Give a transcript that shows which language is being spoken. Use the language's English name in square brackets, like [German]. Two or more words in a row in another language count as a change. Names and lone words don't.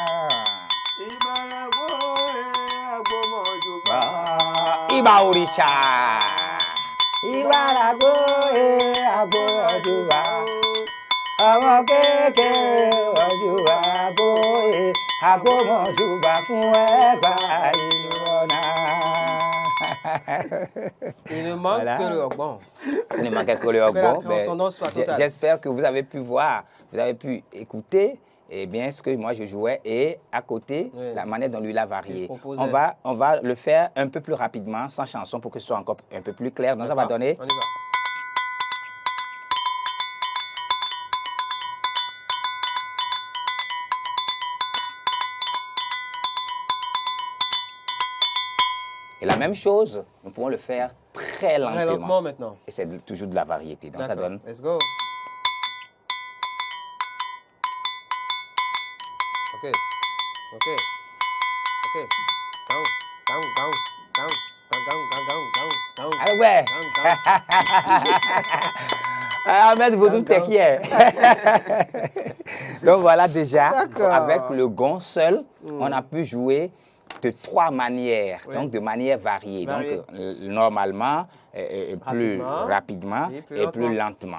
[Yoruba] Ibalagbo agbomojuba. Ìbà òrìṣà. Ibalagbo agbomojuba. Àwọn kékeré mọ̀júbà agbomojuba fún ẹgbà ìrọ̀nà. [French] Il ne manque que le Ogbon. Il ne manque que le Ogbon. J'espère que vous avez pu voir, vous avez pu écouter bien ce que moi je jouais et à côté, la manière dont lui l'a varié. On va le faire un peu plus rapidement, sans chanson, pour que ce soit encore un peu plus clair. Donc ça va donner... On y va. Et la même chose, nous pouvons le faire très lentement. Très lentement maintenant. Et c'est toujours de la variété. Donc ça donne... [English] Let's go. Ok. Ok. Ok. Down. Down. Down. Down. Down. Down. Down. Down. Down. [French] Ah ouais. Ahmed Vodou Tekier. Donc voilà déjà, avec le gong seul, on a pu jouer de 3 manières, donc de manière variée. Donc normalement, plus rapidement et plus lentement.